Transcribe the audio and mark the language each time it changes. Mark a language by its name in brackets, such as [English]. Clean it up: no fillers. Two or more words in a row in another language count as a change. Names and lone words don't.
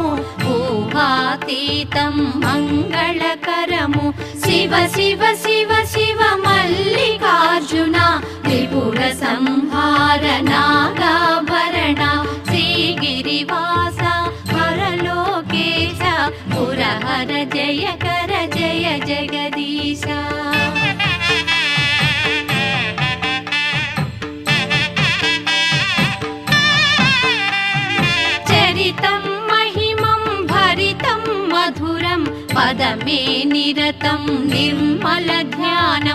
[Telugu] ఊహాతీతం మంగళకరము శివ శివ శివ శివ మల్లికార్జున త్రిపుర సంహార నాగాభరణ శ్రీగిరివాస హరలోకేశ పురహర జయకర జయ జగదీశ [Sanskrit] महिमं भरितं मधुरं पदमे निरतं निर्मल ध्यानं